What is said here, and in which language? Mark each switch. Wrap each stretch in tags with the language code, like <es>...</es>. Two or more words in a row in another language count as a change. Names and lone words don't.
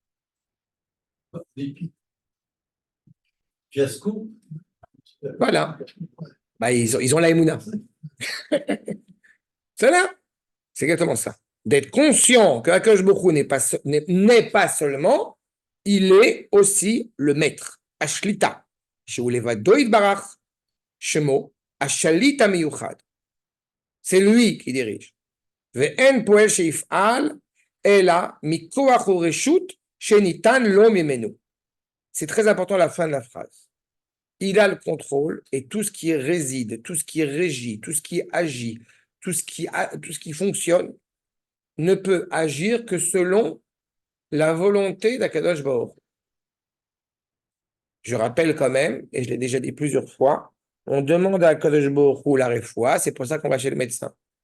<fr>Fiasco. Voilà. Bah, ils ont la Emouna. C'est là. C'est exactement ça. d'être conscient que Akadosh Baruch Hu n'est pas seulement, il est aussi le maître. Ashlita.</fr> <he>שהוא לבדו יתברך, שמו, השליטה מיוחד.</he> <fr>C'est lui qui dirige.</fr> <he>ואין פועל שיפעל, אלא מכוח ורשות, שניתן לו ממנו.</he> <fr>C'est très important la fin de la phrase. Il a le contrôle et tout ce qui réside, tout ce qui régit, tout ce qui agit, tout ce qui fonctionne ne peut agir que selon la volonté d'Akadosh Baruch. Je rappelle quand même, et je l'ai déjà dit plusieurs fois, on demande à Akadosh Baruch Hu la réfoua, c'est pour ça qu'on va chez le médecin.</fr>